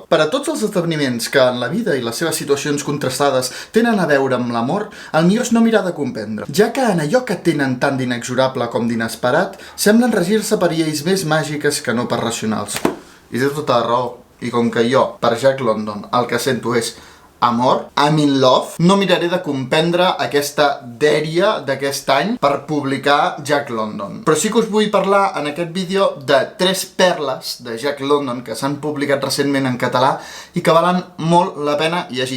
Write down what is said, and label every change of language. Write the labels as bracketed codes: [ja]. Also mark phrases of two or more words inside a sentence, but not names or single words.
[ca] Per a tots els esdeveniments que en la vida i les seves situacions contrastades tenen a veure amb l'amor, el millor és no mirar de comprendre, ja que en allò que tenen tant d'inexorable com d'inesperat, semblen regir-se per lleis més màgiques que no per racionals. I té tota la raó. I com que jo, per Jack London, el que sento és amor, [en] I'm in love, [ca] no miraré de comprendre aquesta dèria d'aquest any per publicar Jack London. Però sí que us vull parlar en aquest vídeo de 3 perles de Jack London que s'han publicat recentment en català i que valen molt la pena llegir.